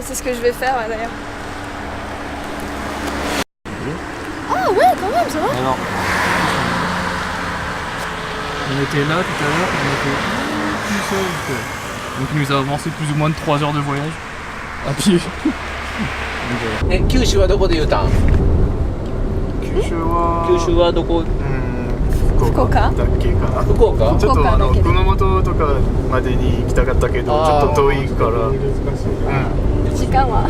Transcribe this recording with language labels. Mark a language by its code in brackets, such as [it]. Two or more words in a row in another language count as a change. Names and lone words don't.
[fr] C'est ce que je vais faire d'ailleurs. Ah ouais, quand même, ça va. Alors, on était là tout à l'heure, on était tout seul. Donc il nous a avancé plus ou moins de 3 heures de voyage à pied. [ja] 九州はどこで言うたん？九州はどこ？福岡だっけかな。福岡？ちょっと福岡だけで熊本とかまでに行きたかったけどちょっと遠いから。時間は